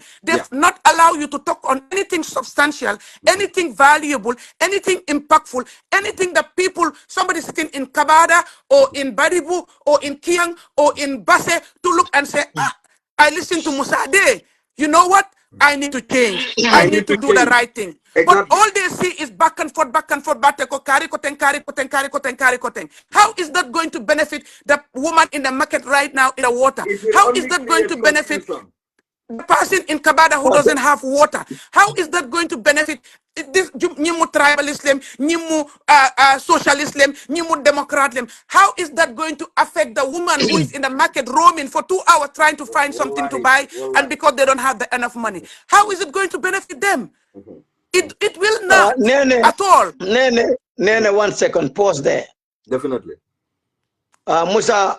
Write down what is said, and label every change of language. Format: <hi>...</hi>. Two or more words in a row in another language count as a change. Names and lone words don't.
<en>They not allow you to talk on anything substantial, anything valuable, anything impactful, anything that people, somebody sitting in Kabada or in Badibu or in Kiang or in Basse to look and say, I listen to Musa Ade. You know what? I need to change. I I need need to to do the change. right thing. But Exactly. all they see is back and forth,</en> <man>batte ko, kari ko teng, kari ko teng, kari ko teng, kari ko teng.</man> <en>How is that going to benefit the woman in the market right now in the water? It will How is only that going create to benefit confusion. the person in Kabada who doesn't have water? How is that going to benefit this nyimu tribalism, nyimu socialism, nyimu democratism? How is that going to affect the woman who is in the market roaming for 2 hours trying to find something to Wallahi, buy, and wallahi. because they don't have enough money? How is it going to benefit them? It will not Nene, at all. Nene, 1 second, pause there. Definitely. Musa,</en>